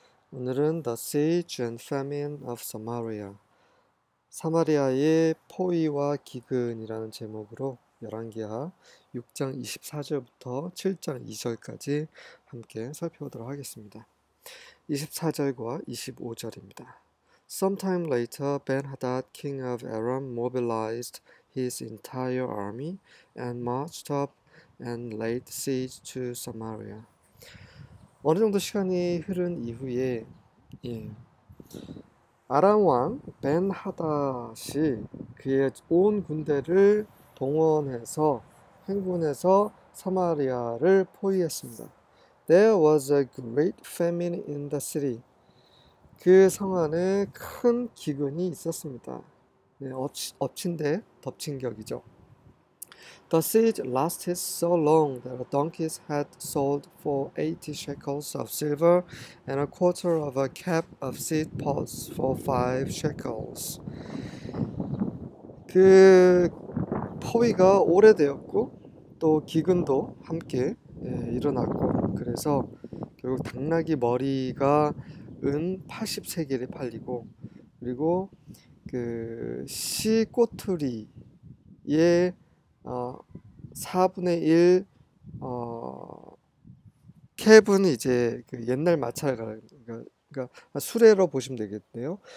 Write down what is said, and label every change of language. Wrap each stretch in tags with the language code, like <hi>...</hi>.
<ko>오늘은</ko> <en>The Siege and Famine of Samaria,</en> <ko>사마리아의 포위와 기근이라는 제목으로 열왕기하 6장 24절부터 7장 2절까지 함께 살펴보도록 하겠습니다. 24절과 25절입니다.</ko> <en>Sometime later, Ben-Hadad, king of Aram, mobilized his entire army and marched up and laid siege to Samaria.</en> <ko>어느 정도 시간이 흐른 이후에 아람 왕 벤하닷이 그의 온 군대를 동원해서 행군해서 사마리아를 포위했습니다.</ko> <en>There was a great famine in the city.</en> <ko>그 성 안에 큰 기근이 있었습니다. 엎친 데 덮친 격이죠.</ko> <en>The siege lasted so long that the donkeys had sold for 80 shekels of silver and a quarter of a cap of seed pods for 5 shekels.</en> <ko>그 포위가 오래되었고 또 기근도 함께 일어났고 그래서 결국 당나귀 머리가 은 80세겔이 팔리고 그리고 그 씨꼬투리의 4분의 1 캡은 이제 그 옛날 마찰가 그러니까 수레로 보시면 되겠네요.</ko>